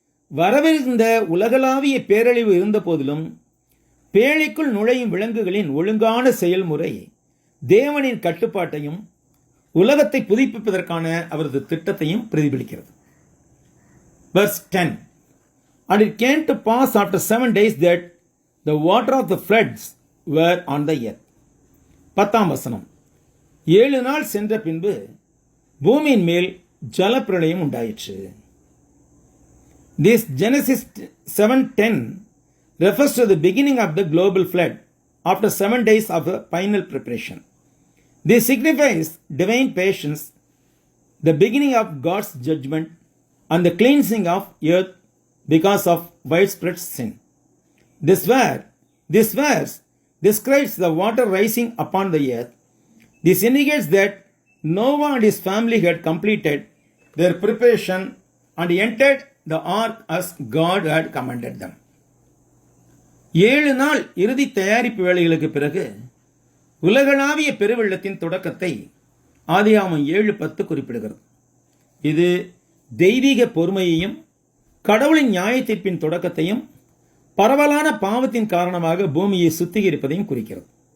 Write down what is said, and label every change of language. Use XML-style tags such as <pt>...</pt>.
<ta>வரவிருந்த உலகளாவிய பேரழிவு இருந்த போதிலும் பேழைக்குள் நுழையும் விலங்குகளின் ஒழுங்கான செயல்முறை தேவனின் கட்டுப்பாட்டையும் உலகத்தை புதுப்பிப்பதற்கான அவரது திட்டத்தையும் பிரதிபலிக்கிறது.</ta> <en>Verse 10. And it came to pass after 7 days that the water of the floods were on the earth.</en> <ta>10ஆம் வசனம். 7 நாள் சென்ற பின்பு பூமியின் மேல் ஜலப்பிரளயம் உண்டாயிற்று.</ta> <en>This Genesis 7:10 refers to the beginning of the global flood after 7 days of the final preparation. This signifies divine patience, the beginning of God's judgment, and the cleansing of earth because of widespread sin. This verse describes the water rising upon the earth. This indicates that Noah and his family had completed their preparation and entered the ark as God had commanded them.</en> <ta>7 நாள் இறுதி தயாரிப்பு வேலைகளுக்கு பிறகு உலகளாவிய பெருவெள்ளத்தின் தொடக்கத்தை ஆதியாகமம் 7:10 குறிப்பிடுகிறது. இது தெய்வீக பொறுமையையும் கடவுளின் நியாயத்தீர்ப்பின் தொடக்கத்தையும் பரவலான பாவத்தின் காரணமாக பூமியை சுத்திகரிப்பதையும் குறிக்கிறது.</ta>